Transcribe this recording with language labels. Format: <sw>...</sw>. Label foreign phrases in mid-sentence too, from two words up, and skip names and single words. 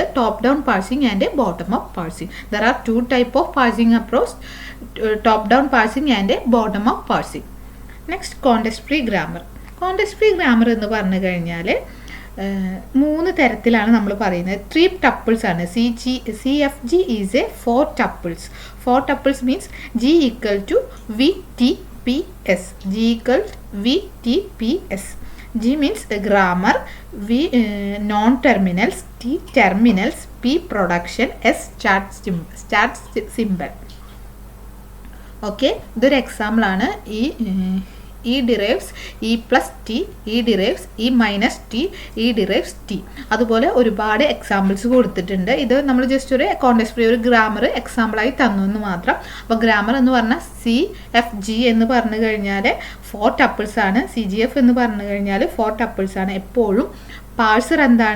<en>Top down parsing and bottom up parsing. There are two type of parsing approach, top down parsing and bottom up parsing. Next, context free grammar. context free grammar</en> <ml>എന്ന് പറഞ്ഞു കഴിഞ്ഞാൽ മൂന്ന് തരത്തിലാണ് നമ്മൾ പറയുന്നത്.</ml> <en>3 ടപ്പിൾസ് ആണ്. CFG is a 4 tuples. 4 tuples means G equal to VTPS. G equal VTPS. G means grammar, V non-terminals, T terminals, P production, S start symbol.</en> <ml>ഓക്കെ, ഇതൊരു എക്സാമ്പിൾ ആണ്.</ml> <en>E derives E plus T, E derives E minus T, E derives T.</en> <ml>അതുപോലെ ഒരുപാട് എക്സാമ്പിൾസ് കൊടുത്തിട്ടുണ്ട്. ഇത് നമ്മൾ ജസ്റ്റ് ഒരു</ml> <en>context free</en> <ml>ഒരു ഗ്രാമർ എക്സാമ്പിളായി തന്നു എന്ന് മാത്രം. അപ്പോൾ ഗ്രാമർ എന്ന് പറഞ്ഞാൽ CFG എന്ന് പറഞ്ഞു കഴിഞ്ഞാൽ 4 ടപ്പിൾസ് ആണ്. CGF എന്ന് പറഞ്ഞു കഴിഞ്ഞാൽ 4 ടപ്പിൾസ് ആണ്. എപ്പോഴും പാഴ്സർ എന്താണ്?</ml>